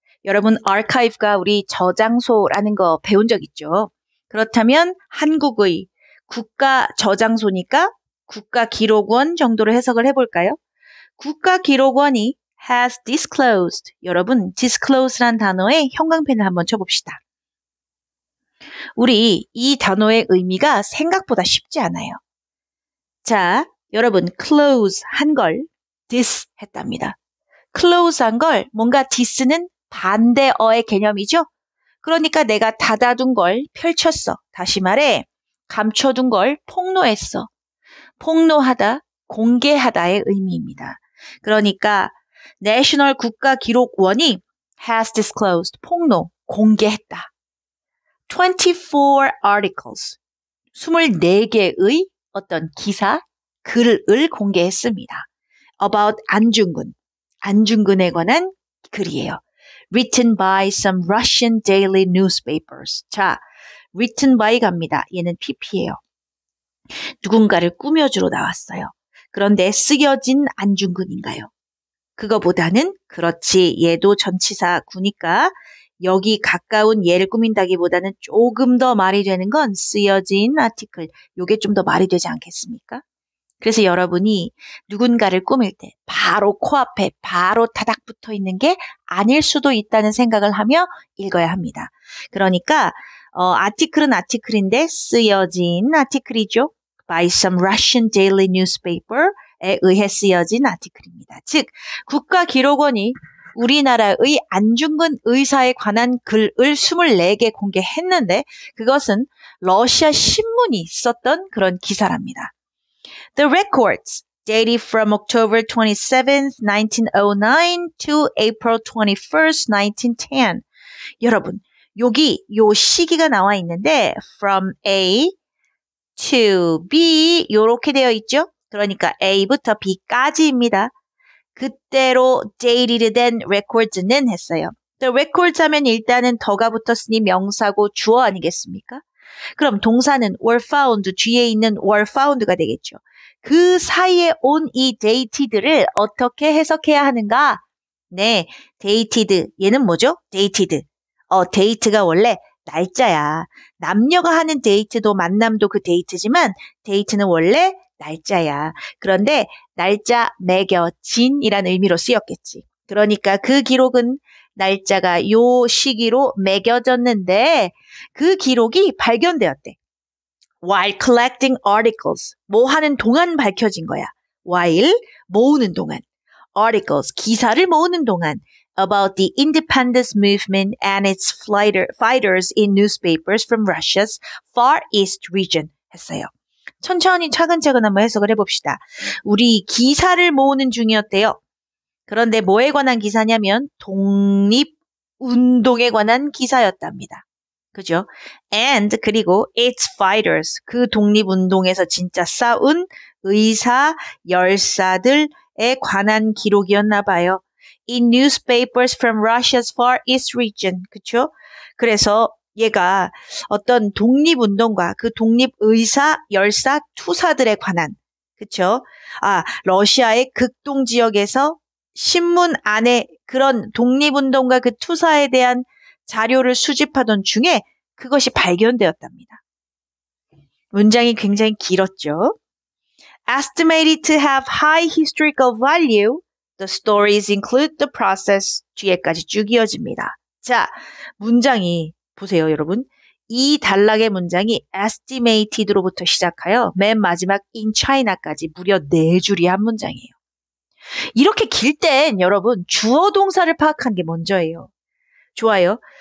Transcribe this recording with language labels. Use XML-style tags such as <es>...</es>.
<ko>여러분, archive가 우리 저장소라는 거 배운 적 있죠? 그렇다면 한국의 국가 저장소니까 국가기록원 정도로 해석을 해볼까요?</ko> <en>국가기록원이 has disclosed.</en> <ko>여러분, disclose란 단어에 형광펜을 한번 쳐봅시다. 우리 이 단어의 의미가 생각보다 쉽지 않아요. 자, 여러분, close 한 걸 dis 했답니다. close 한 걸 뭔가 dis는 반대어의 개념이죠? 그러니까 내가 닫아둔 걸 펼쳤어. 다시 말해, 감춰둔 걸 폭로했어. 폭로하다, 공개하다의 의미입니다. 그러니까 내셔널 국가기록원이</ko> <en>has disclosed,</en> <ko>폭로, 공개했다.</ko> <en>24 articles,</en> <ko>24개의 어떤 기사, 글을 공개했습니다. About 안중근, 안중근에 관한 글이에요.</ko> <en>Written by some Russian daily newspapers.</en> <ko>자,</ko> <en>written by</en> <ko>갑니다. 얘는 PP예요. 누군가를 꾸며주러 나왔어요. 그런데 쓰여진 안중근인가요? 그거보다는 그렇지, 얘도 전치사 구니까 여기 가까운 얘를 꾸민다기보다는 조금 더 말이 되는 건 쓰여진 아티클. 요게 좀 더 말이 되지 않겠습니까? 그래서 여러분이 누군가를 꾸밀 때 바로 코앞에 바로 타닥 붙어 있는 게 아닐 수도 있다는 생각을 하며 읽어야 합니다. 그러니까 아티클은 아티클인데 쓰여진 아티클이죠.</ko> <en>By some Russian daily newspaper에</en> <ko>의해 쓰여진 아티클입니다. 즉 국가기록원이 우리나라의 안중근 의사에 관한 글을 24개 공개했는데 그것은 러시아 신문이 썼던 그런 기사랍니다.</ko> <en>The records dated from October 27th, 1909 to April 21st, 1910.</en> <ko>여러분, 여기 요 시기가 나와 있는데</ko> <en>from A to B</en> <ko>요렇게 되어 있죠? 그러니까 A부터 B까지입니다. 그때로 dated 된 records는 했어요.</ko> <en>The records</en> <ko>하면 일단은 더가 붙었으니 명사고 주어 아니겠습니까? 그럼 동사는</ko> <en>were found,</en> <ko>뒤에 있는 were found가 되겠죠. 그 사이에 온 이 dated를 어떻게 해석해야 하는가? 네, dated. 얘는 뭐죠? dated. date가 원래 날짜야. 남녀가 하는 date도 만남도 그 date지만 date는 원래 날짜야. 그런데 날짜 매겨진이라는 의미로 쓰였겠지. 그러니까 그 기록은 날짜가 요 시기로 매겨졌는데 그 기록이 발견되었대.</ko> <en>While collecting articles.</en> <ko>뭐 하는 동안 밝혀진 거야. While 모으는 동안. Articles. 기사를 모으는 동안.</ko> <en>About the independence movement and its fighters in newspapers from Russia's Far East region</en> <ko>했어요. 천천히 차근차근 한번 해석을 해봅시다. 우리 기사를 모으는 중이었대요. 그런데 뭐에 관한 기사냐면 독립운동에 관한 기사였답니다. 그죠? And 그리고</ko> <en>its fighters,</en> <ko>그 독립운동에서 진짜 싸운 의사, 열사들에 관한 기록이었나 봐요.</ko> <en>In newspapers from Russia's Far East region.</en> <ko>그쵸? 그래서 얘가 어떤 독립운동과 그 독립의사, 열사, 투사들에 관한, 그쵸? 러시아의 극동 지역에서 신문 안에 그런 독립운동과 그 투사에 대한 자료를 수집하던 중에 그것이 발견되었답니다. 문장이 굉장히 길었죠.</ko> <en>Estimated to have high historical value, the stories include the process.</en> <ko>뒤에까지 쭉 이어집니다. 자, 문장이 보세요, 여러분. 이 단락의 문장이 estimated로부터 시작하여 맨 마지막 in China까지 무려 4줄이 한 문장이에요. 이렇게 길 땐 여러분 주어 동사를 파악하는 게 먼저예요. 좋아요.</ko>